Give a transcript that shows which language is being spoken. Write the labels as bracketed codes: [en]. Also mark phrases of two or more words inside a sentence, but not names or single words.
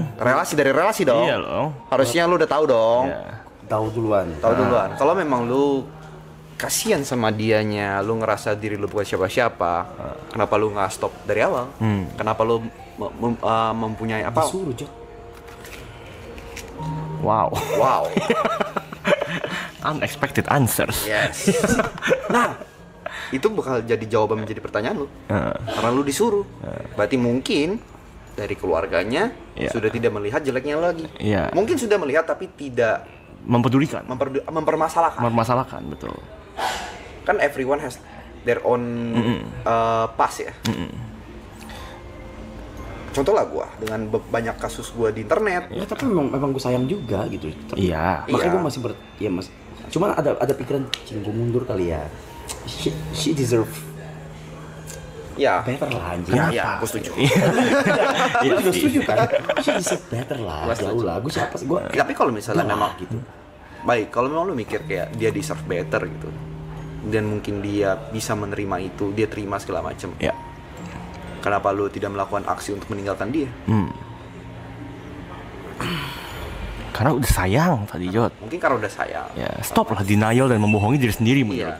[id] dari relasi dong. Iya dong. Harusnya lu udah tahu dong. Iya. Tahu duluan. Tahu duluan. Kalau memang lu kasihan sama dianya, lu ngerasa diri lu bukan siapa-siapa, kenapa lu nggak stop dari awal? Kenapa lu mempunyai apa? Disuruh, Jod. Wow. Wow. [en] Unexpected answers. [id] Yes. Nah, itu bakal jadi jawaban menjadi pertanyaan lu. Karena lu disuruh. Berarti mungkin dari keluarganya Iya. sudah tidak melihat jeleknya lagi. Iya. Mungkin sudah melihat tapi tidak Mempedulikan. mempermasalahkan. Mempermasalahkan, betul. Kan [en] everyone has their own past [id] ya. Contoh lah gue dengan banyak kasus gue di internet. Ya tapi memang gue sayang juga gitu. Tapi, Iya. Makanya Iya. gue masih cuman ada pikiran, cing gue mundur kali ya. [en] She deserve [id] Ya. Better lah anjing. Ya, gue setuju. Lu juga setuju kan? [en] She deserve better [id] lah. Jauh lah. Gue siapa sih? Tapi kalau misalnya memang gitu. Baik, kalau memang lu mikir kayak dia [en] deserve better [id] gitu. Dan mungkin dia bisa menerima itu, dia terima segala macam. Ya. Kenapa lu tidak melakukan aksi untuk meninggalkan dia? Karena udah sayang tadi, Jod. Mungkin karena udah sayang. Ya, stop lah denial dan membohongi diri sendiri menurut